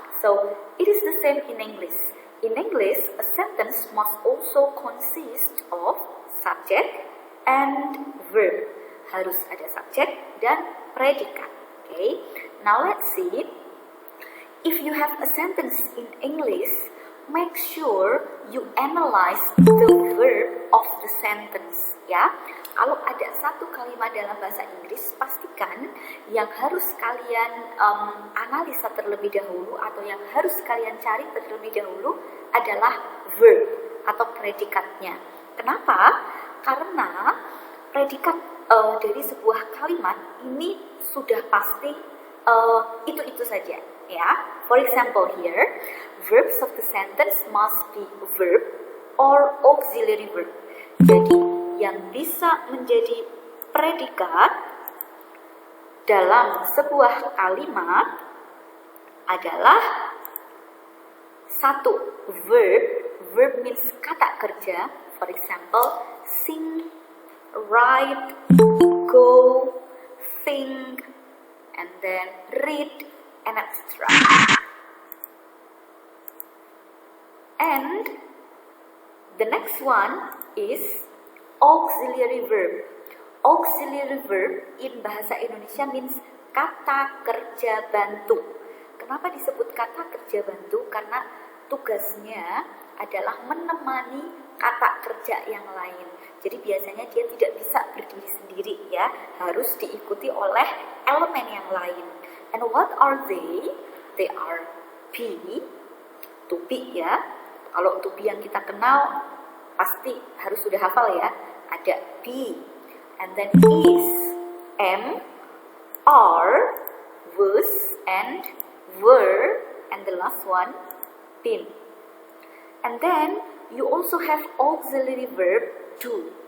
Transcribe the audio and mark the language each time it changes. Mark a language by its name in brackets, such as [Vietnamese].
[English] So it is the same in English. In English, a sentence must also consist of subject and verb. [Indonesian] Harus ada subjek dan predikat. Okay. [English] Now let's see. If you have a sentence in English, make sure you analyze the verb of the sentence ya. [Indonesian] Kalau ada satu kalimat dalam bahasa Inggris, pastikan yang harus kalian analisa terlebih dahulu atau yang harus kalian cari terlebih dahulu adalah verb atau predikatnya. Kenapa? Karena predikat dari sebuah kalimat ini sudah pasti itu saja ya. [English] For example here, verbs of the sentence must be verb or auxiliary verb. [Indonesian] Jadi yang bisa menjadi predikat dalam sebuah kalimat adalah satu verb. [English] Verb means kata kerja. For example, sing, write, go, think, and then read, and etc. And the next one is auxiliary verb. Auxiliary verb in bahasa Indonesia means kata kerja bantu. [Indonesian] Kenapa disebut kata kerja bantu? Karena tugasnya adalah menemani kata kerja yang lain. Jadi biasanya dia tidak bisa berdiri sendiri ya, harus diikuti oleh elemen yang lain. [English] And what are they? They are be, to be ya. [Indonesian] Kalau to be yang kita kenal pasti harus sudah hafal ya. [English] Ada be, and then is, am, are, was, and were, and the last one, been. And then you also have auxiliary verb do.